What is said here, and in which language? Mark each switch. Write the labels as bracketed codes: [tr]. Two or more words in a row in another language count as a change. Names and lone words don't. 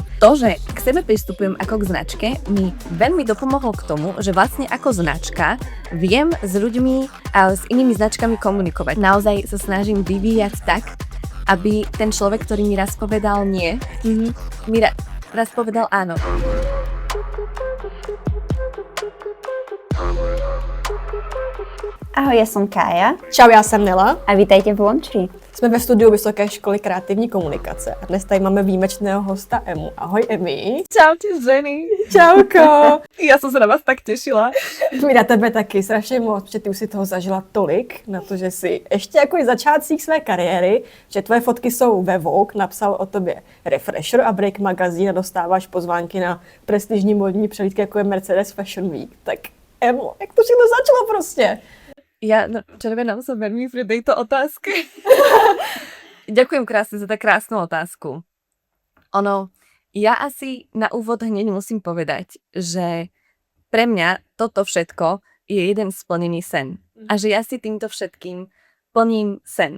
[sk] To, že k sebe pristupujem ako k značke, mi veľmi dopomohlo k tomu, že vlastne ako značka viem s ľuďmi a s inými značkami komunikovať. Naozaj sa snažím vyvíjať tak, aby ten človek, ktorý mi raz povedal nie, mi raz povedal áno. Ahoj, ja som Kája. [cs] Čau, já jsem Nela. [sk] A vítajte v Launchri. [cs] Jsme ve studiu Vysoké školy kreativní komunikace a dnes tady máme výjimečného hosta Emu. Ahoj, Emi. [sk] Čaute, ženy. Čauko. Ja som sa na vás tak tešila. [cs] My na tebe taky strašně moc, protože ty už si toho zažila tolik, na to, že si ještě jako i začátcích své kariéry, že tvoje fotky jsou ve Vogue, napsal o tobě Refresher a Break magazín a dostáváš pozvánky na prestižní modní přehlídky, jako je Mercedes Fashion Week. Tak Emu, jak to všechno začalo prostě? [sk] Ja červenám sa veľmi pri tejto otázke. Ďakujem krásne za tak krásnu otázku. Ja asi na úvod hneď musím povedať, že pre mňa toto všetko je jeden splnený sen. A že ja si týmto všetkým plním sen.